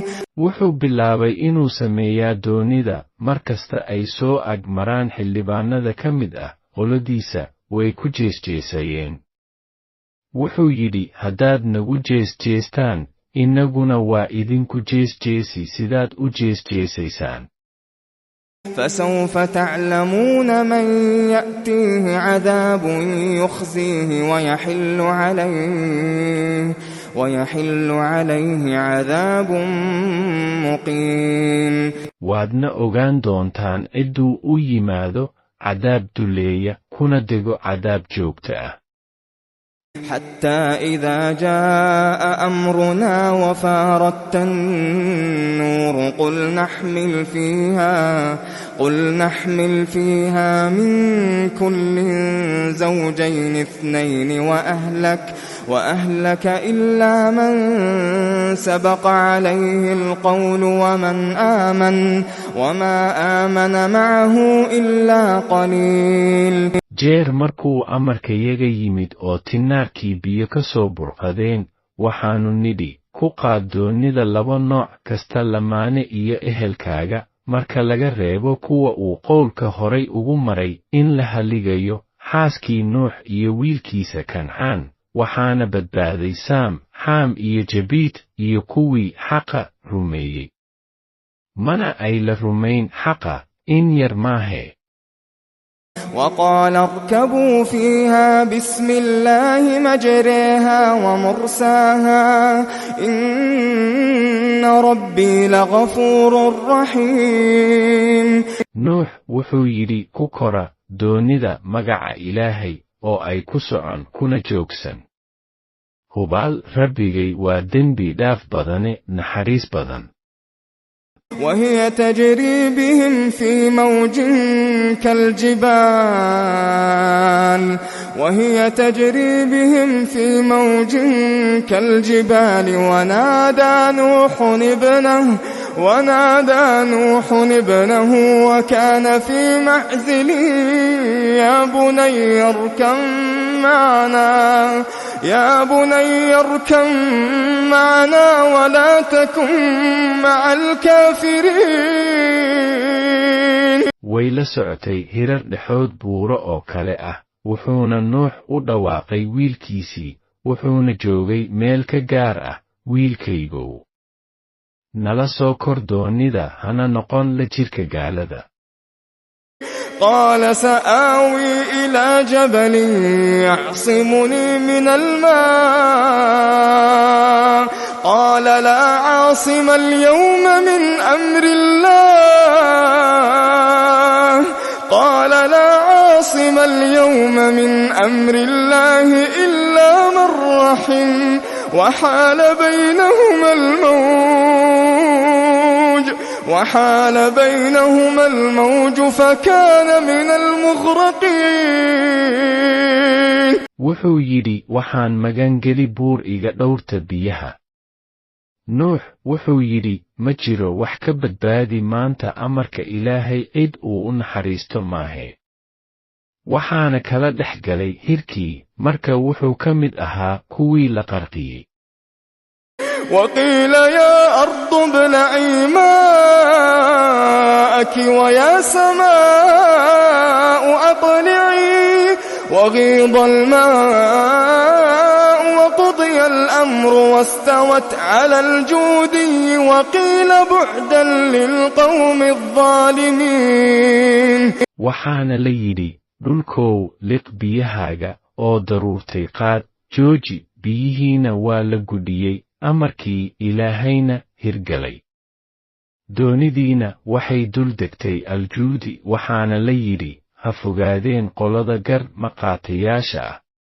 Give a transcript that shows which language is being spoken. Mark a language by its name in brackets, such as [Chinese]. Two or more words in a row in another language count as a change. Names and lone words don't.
[Somali] wuxuu bilaabay inuu sameeyaa doonida markasta ay soo ag maraan xildhibaanada ka mid ah qoladiisa, way ku jeesjeesayeen. wuxuu yidhi, haddaad nagu jeesjeestaan, inaguna waa idinku jeesjeesi sidaad u jeesjeesaysaan. [Arabic] فسوف تعلمون من يأتيه عذاب يخزيه ويحل عليه عذاب مقيم. [Somali] waadna ogaan doontaan cidduu u yimaado cadaab duleeya kuna dego cadaab joogta ah. [Arabic] حتى إذا جاء أمرنا وفارت النور قل نحمل فيها من كل زوجين اثنين وأهلك إلا من سبق عليه القول وما آمن معه إلا قليل. [Somali] jeer markuu amarkayaga yimid oo tinaarkii biyo ka soo burqadeen waxaannu nidhi ku qaad doonnida 2 nooc kasta lamaane iyo ehelkaaga marka laga reebo kuwa uu qowlka horay ugu maray in la haligayo xaaskii Nuux iyo wiilkiisa Kancaan waxaana badbaaday Saam, Xaam iyo Jabiit iyo kuwii xaqa rumeeyey. mana ay la rumayn xaqa in yar maahe. [Arabic] وقال اركبوا فيها بسم الله مجريها ومرساها إن ربي لغفور رحيم. [Somali] nuux wuxuu yidhi ku kora doonida magaca Ilaahay oo ay ku socon kuna joogsan. hubaal rabbigay waa dembi dhaaf badane naxariis badan. [Arabic] وهي تجري بهم في موج كالجبال ونادى نوح ابنه وكان في معزل يا بني اركم معنا ولا تكن مع الكافرين. [Somali] way la socotay hirar dhexood buuro oo kale ah wuxuuna Nuux u dhawaaqay wiilkiisii wuxuuna joogay meel ka gaar ah wiilkaygow nala soo kor doonida hana noqon la jirka gaalada. [Arabic] قال سآوي إلى جبل يعصمني من الماء قال لا عاصم اليوم من أمر الله إلا من رحم وحال بينهما الموج فكان من المغرقين. [Somali] wuxuu yidhi waxaan magangeli buur iga dhowrta biyaha. Nuux wuxuu yidhi ma jiro wax ka badbaadi maanta amarka Ilaahay cid uu u naxariisto maahe. waxaana kala dhex galay hirkii marka wuxuu ka mid ahaa kuwii la qarqiyey. [Arabic] وقيل يا أرض ابلعي ماءك ويا سماء أقلعي وغيض الماء وقضي الأمر واستوت على الجودي وقيل بعدا للقوم الظالمين. [Somali] waxaana la yidhi dhulkow liq biyahaaga oo daruurtay qaad jooji biyihiina waa la gudhiyey amarkii Ilaahayna hirgalay. doonidiina waxay dul degtay aljuudi waxaana la yidhi ha fogaadeen qolada gar maqaatayaasha ah.